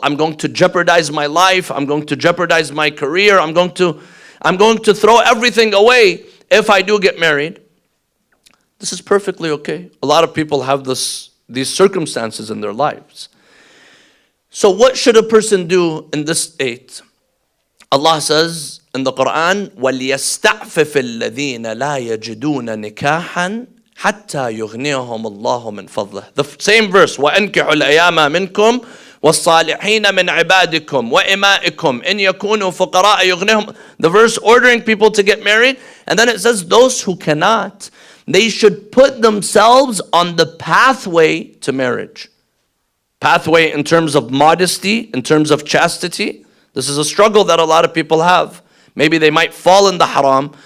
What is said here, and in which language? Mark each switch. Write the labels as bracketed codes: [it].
[en] I'm going to jeopardize my life. I'm going to jeopardize my career. I'm going to throw everything away if I do get married. This is perfectly okay. A lot of people have these circumstances in their lives. So what should a person do in this state? Allah says in the Quran, [ar] وَلْيَسْتَعْفِفِ الَّذِينَ لَا يَجِدُونَ نِكَاحًا حَتَّى يُغْنِيَهُمُ اللَّهُ مِنْ فَضْلِهِ. [en] The same verse, [ar] وَأَنْكِحُوا الْأَيَامَ مِنْكُمْ وَالصَّالِحِينَ مِنْ عِبَادِكُمْ وَإِمَائِكُمْ إِنْ يَكُونُوا فُقَرَاءَ يُغْنِيهُمْ. [en] The verse ordering people to get married, and then it says those who cannot, they should put themselves on the pathway to marriage. Pathway in terms of modesty, in terms of chastity. This is a struggle that a lot of people have. Maybe they might fall in the haram.